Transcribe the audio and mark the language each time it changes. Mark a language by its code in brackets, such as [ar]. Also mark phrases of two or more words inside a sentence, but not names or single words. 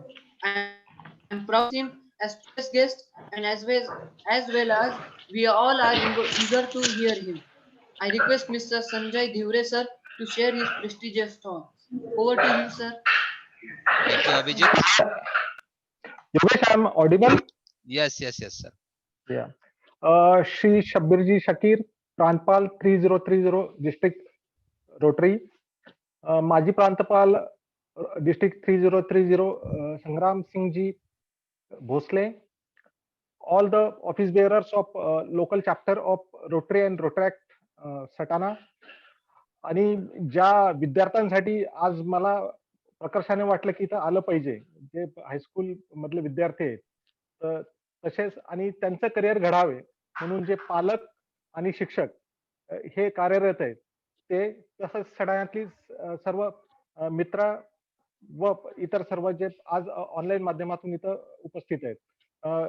[en] I am proud of him as today's guest and as well as we all are eager to hear him. I request Mr. Sanjay Dhivre sir to share his prestigious thoughts. Over to you, sir. Thank you, Abhijit. Yogesh, I'm audible? Yes, sir. Yeah. Shri Shabbirji Shakir, Pranpal 3030 District Rotary. Maji Prantapal District 3030 Sangram Singh Ji Bhosle. All the office bearers of local chapter of Rotary and Rotaract Satana. [mr] आणि ज्या विद्यार्थ्यांसाठी आज मला प्रकर्षाने वाटलं की इथं आलं पाहिजे, जे हायस्कूल मधले विद्यार्थी आहेत तसेच आणि त्यांचं करिअर घडावे म्हणून जे पालक आणि शिक्षक हे कार्यरत आहेत ते तसंच सडाण्यातली सर्व मित्र व इतर सर्व जे आज ऑनलाईन माध्यमातून इथं उपस्थित आहेत.